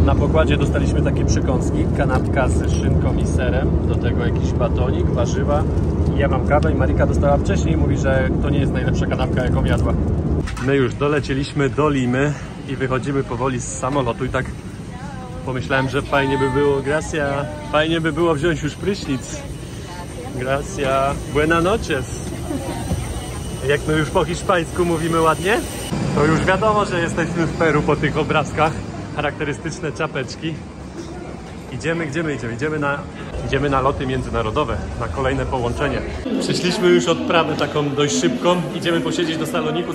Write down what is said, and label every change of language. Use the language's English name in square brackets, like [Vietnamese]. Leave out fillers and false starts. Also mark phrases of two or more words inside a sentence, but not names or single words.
[Polish] pokładzie dostaliśmy takie przekąski, kanapka z szynką i serem, do tego jakiś batonik, warzywa. Ja mam kawę i Marika dostała wcześniej i mówi, że to nie jest najlepsza kanapka, jaką jadła. My już dolecieliśmy do Limy i wychodzimy powoli z samolotu i tak pomyślałem, że fajnie by było, Gracia, fajnie by było wziąć już prysznic. [Spanish] Gracia, buena noches. [Polish] Jak my już po hiszpańsku mówimy ładnie, to już wiadomo, że jesteśmy w Peru po tych obrazkach. Charakterystyczne czapeczki. Idziemy na loty międzynarodowe, na kolejne połączenie. Przyszliśmy już odprawę taką dość szybką. Idziemy posiedzieć do Saloniku.